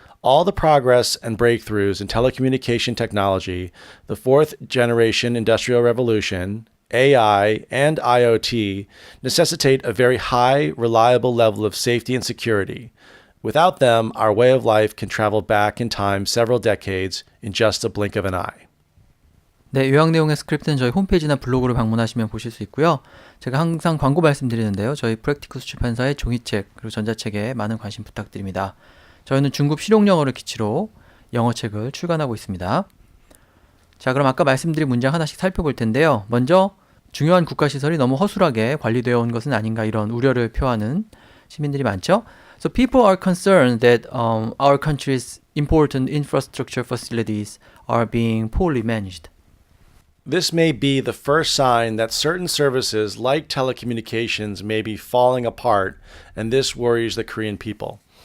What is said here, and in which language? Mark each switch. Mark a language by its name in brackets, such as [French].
[English] All the progress and breakthroughs in telecommunication technology, the fourth generation industrial revolution, AI, and IoT necessitate a very high, reliable level of safety and security. Without them, our way of life can travel back in time several decades in just a blink of an eye. [Korean] 네, 요약 내용의 스크립트는 저희 홈페이지나 블로그를 방문하시면 보실 수 있고요. 제가 항상 광고 말씀드리는데요. 저희 프랙티쿠스 출판사의 종이책 그리고 전자책에 많은 관심 부탁드립니다. 저희는 중급 실용영어를 기치로 영어책을 출간하고 있습니다. 자, 그럼 아까 말씀드린 문장 하나씩 살펴볼 텐데요. 먼저 중요한 국가시설이 너무 허술하게 관리되어 온 것은 아닌가 이런 우려를 표하는 시민들이 많죠. [English] So people are concerned that our country's important infrastructure facilities are being poorly managed. This may be the first sign that certain services like telecommunications may be falling apart, and this worries the Korean people.